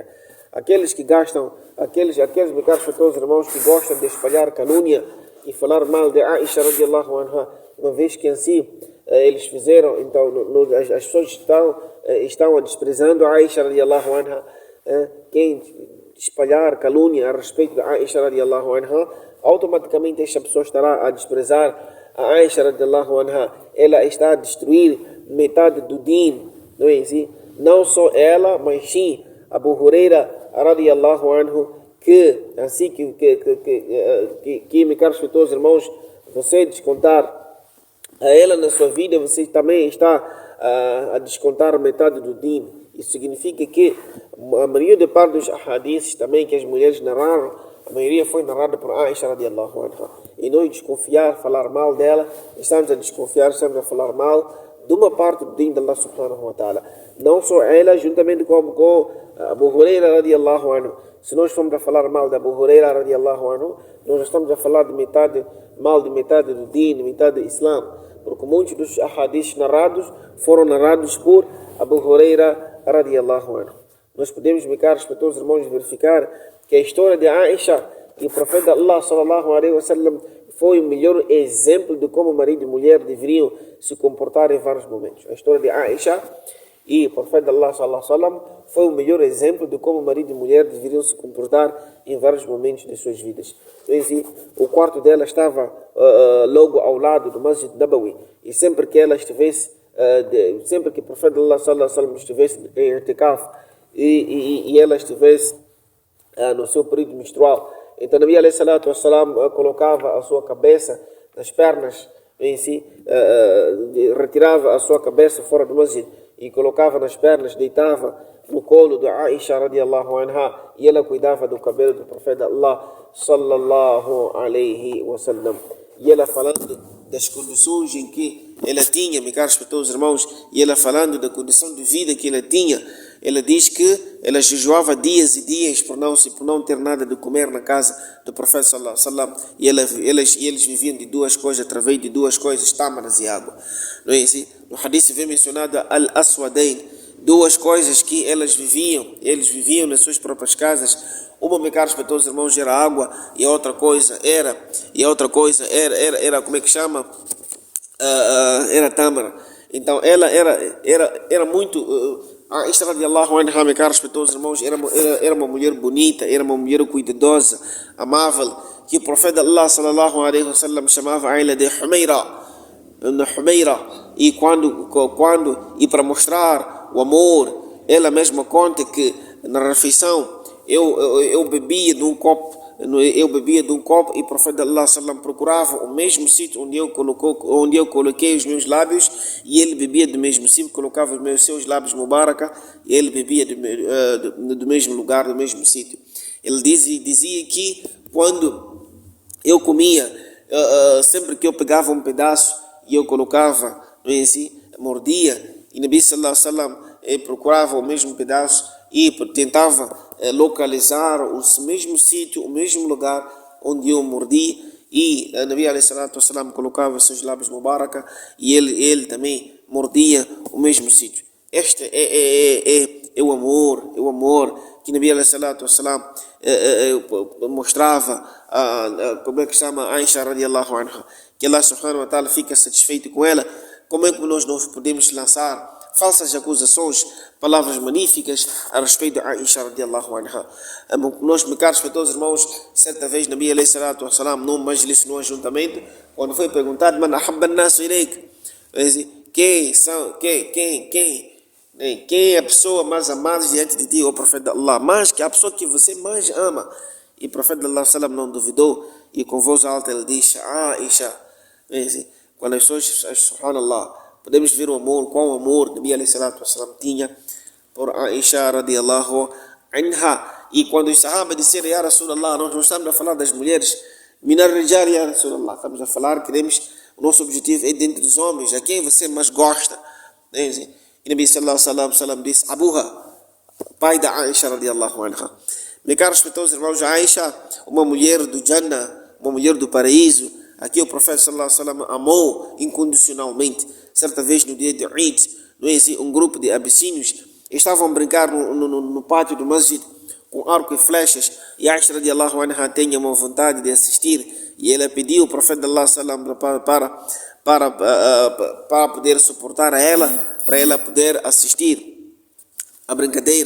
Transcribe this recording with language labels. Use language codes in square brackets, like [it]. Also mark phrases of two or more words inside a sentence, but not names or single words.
[pt] Aqueles que gastam, aqueles meus caros irmãos que gostam de espalhar calúnia e falar mal de Aisha [ar] رضي الله عنها, [pt] uma vez que assim eles fizeram, então as pessoas estão desprezando a Aisha [ar] رضي الله عنها, [pt] quem espalhar calúnia a respeito de Aisha [ar] رضي الله عنها, [pt] automaticamente esta pessoa estará a desprezar a Aisha [ar] رضي الله عنها, [pt] ela está a destruir metade do din, não é assim? Não só ela, mas sim Abu Huraira [ar] رضي الله عنه, [pt] que assim que meus caros todos irmãos, você descontar a ela na sua vida, você também está a descontar metade do din. Isso significa que a maioria de parte dos hadiths também que as mulheres narraram, a maioria foi narrada por Aisha [ar] رضي الله عنها. [pt] E nós desconfiar, falar mal dela, estamos a desconfiar, estamos a falar mal de uma parte do din de [ar] الله سبحانه وتعالى. [pt] Não só ela, juntamente com Abu Huraira [ar] رضي الله عنه. [pt] Se nós formos a falar mal de Abu Huraira [ar] رضي الله عنه, [pt] nós estamos a falar mal de metade do din, de metade do Islã. Porque muitos dos hadiths narrados foram narrados por Abu Huraira [ar] رضي الله عنه. [pt] Nós podemos, meus caros todos os irmãos, verificar que a história de Aisha e o profeta Allah [ar] صلى الله عليه وسلم [pt] foi o melhor exemplo de como marido e mulher deveriam se comportar em vários momentos. A história de Aisha e o profeta Allah [ar] صلى الله عليه وسلم [pt] foi o melhor exemplo de como marido e mulher deveriam se comportar em vários momentos de suas vidas. Então, assim, o quarto dela estava logo ao lado do Masjid Nabawi, e sempre que ela estivesse, sempre que o profeta Allah [ar] صلى الله عليه وسلم [pt] estivesse em i'tikaf e ela estivesse no seu período menstrual, então [ar] نبي عليه الصلاة والسلام [pt] colocava a sua cabeça nas pernas em si, retirava a sua cabeça fora do masjid e colocava nas pernas, deitava no colo de Aisha [ar] رضي الله عنها, [pt] e ela cuidava do cabelo do profeta Allah [ar] صلى الله عليه وسلم. [pt] E ela falando das condições em que ela tinha, meus caros todos os irmãos, e ela falando da condição de vida que ela tinha, ela diz que ela jejuava dias e dias por não ter nada de comer na casa do profeta [ar] صلى الله عليه وسلم, [pt] e eles viviam de duas coisas, através de duas coisas, tâmaras e água. Não é assim? No hadith vem mencionado al-aswadain, duas coisas que eles viviam nas suas próprias casas. Uma, meus caros todos os irmãos, era água, e a outra coisa era como é que chama? Era tâmara. Então ela era muito Aisha [ar] رضي الله عنها, [pt] meus caros todos os irmãos, era uma mulher bonita, era uma mulher cuidadosa, amável, que o profeta Allah [ar] صلى الله عليه وسلم [pt] chamava ela de Humaira. E para mostrar o amor, ela mesma conta que na refeição eu bebia de um copo e o profeta [ar] الله سلم [pt] procurava o mesmo sítio onde eu coloquei os meus lábios, e ele bebia do mesmo sítio, colocava os seus lábios mubaraka, e ele bebia do mesmo lugar, do mesmo sítio. Ele dizia que quando eu comia, sempre que eu pegava um pedaço e eu colocava, não é assim, mordia, e [ar] نبي صلى الله عليه وسلم [pt] procurava o mesmo pedaço e tentava localizar o mesmo sítio, o mesmo lugar onde eu mordi, e [ar] نبي عليه الصلاة والسلام [pt] colocava seus lábios mubaraka, e ele também mordia o mesmo sítio. Este é o amor que [ar] نبي عليه الصلاة والسلام [pt] mostrava como é que chama Aisha [ar] رضي الله عنها, [pt] que [ar] الله سبحانه وتعالى [pt] fica satisfeito com ela. Como é que nós não podemos lançar falsas acusações, palavras magníficas a respeito de Aisha [ar] رضي الله عنها? [pt] Nós, meus caros todos os irmãos, certa vez [ar] نبي عليه الصلاة والسلام, [pt] num majlis, num ajuntamento, quando foi perguntado, [ar] من أحب الناس إليك, [pt] quem é a pessoa mais amada diante de ti, o profeta Allah, mas que a pessoa que você mais ama? E o profeta [ar] الله سلم [pt] não duvidou, e com voz alta ele disse, Aisha. Quando as pessoas, subhanallah, podemos ver o amor, qual amor [ar] نبي عليه الصلاة والسلام [pt] tinha por Aisha [ar] رضي الله عنها. [pt] E quando os sahaba disseram, [ar] يا رسول الله, [pt] nós não estamos a falar das mulheres, [ar] من الرجال يا رسول الله, [pt] estamos a falar, o nosso objetivo é dentro dos homens, a quem você mais gosta. E [ar] نبي صلى الله عليه وسلم [pt] disse, Abuha, pai da Aisha [ar] رضي الله عنها. [pt] Meus caros respeitos irmãos, Aisha, uma mulher do Jannah, uma mulher do paraíso, aqui o profeta [ar] صلى الله عليه وسلم [pt] amou incondicionalmente. Certa vez no dia de Eid, não é assim, um grupo de abissínios estavam a brincar no pátio do masjid com arco e flechas, e Aisha [ar] رضي الله عنها [pt] tinha uma vontade de assistir, e ela pediu ao profeta [ar] صلى الله عليه وسلم [pt] para poder suportar a ela, para ela poder assistir a brincadeira.